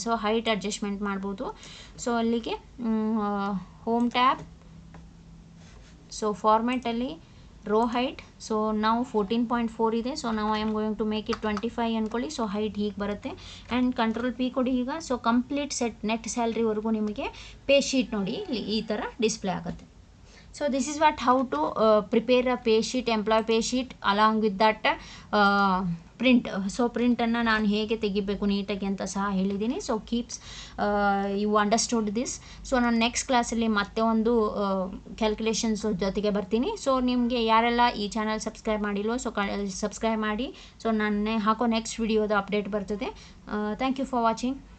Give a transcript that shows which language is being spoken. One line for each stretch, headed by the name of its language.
Kannada: So height adjustment ಮಾಡ್ಬೋದು. So ಅಲ್ಲಿಗೆ home tab, so ಫಾರ್ಮ್ಯಾಟಲ್ಲಿ rho height. So ನಾವು 14.4 ಇದೆ. ಸೊ ನಾವು I am going to make it 25 ಅಂದ್ಕೊಳ್ಳಿ. ಸೊ ಹೈಟ್ ಹೀಗೆ ಬರುತ್ತೆ. ಆ್ಯಂಡ್ ಕಂಟ್ರೋಲ್ P ಕೊಡಿ ಈಗ. ಸೊ ಕಂಪ್ಲೀಟ್ ಸೆಟ್ ನೆಟ್ ಸ್ಯಾಲ್ರಿವರೆಗೂ ನಿಮಗೆ ಪೇ ಶೀಟ್ ನೋಡಿ ಇಲ್ಲಿ ಈ ಥರ ಡಿಸ್ಪ್ಲೇ ಆಗುತ್ತೆ.
English: So this is what how to prepare a pay sheet, employee pay sheet along with that print.
Kannada: So ಪ್ರಿಂಟನ್ನು ನಾನು ಹೇಗೆ ತೆಗಿಬೇಕು ನೀಟಾಗಿ ಅಂತ ಸಹ ಹೇಳಿದ್ದೀನಿ. So keeps you understood this. So ನಾನು ನೆಕ್ಸ್ಟ್ ಕ್ಲಾಸಲ್ಲಿ ಮತ್ತೆ ಒಂದು ಕ್ಯಾಲ್ಕುಲೇಷನ್ಸ್ ಜೊತೆಗೆ ಬರ್ತೀನಿ. ಸೊ ನಿಮಗೆ ಯಾರೆಲ್ಲ ಈ ಚಾನಲ್ ಸಬ್ಸ್ಕ್ರೈಬ್ ಮಾಡಿಲ್ವೋ ಸೊ ಸಬ್ಸ್ಕ್ರೈಬ್ ಮಾಡಿ. ಸೊ ನಾನು ಹಾಕೋ ನೆಕ್ಸ್ಟ್ ವಿಡಿಯೋದ ಅಪ್ಡೇಟ್ ಬರ್ತದೆ. Thank you for watching.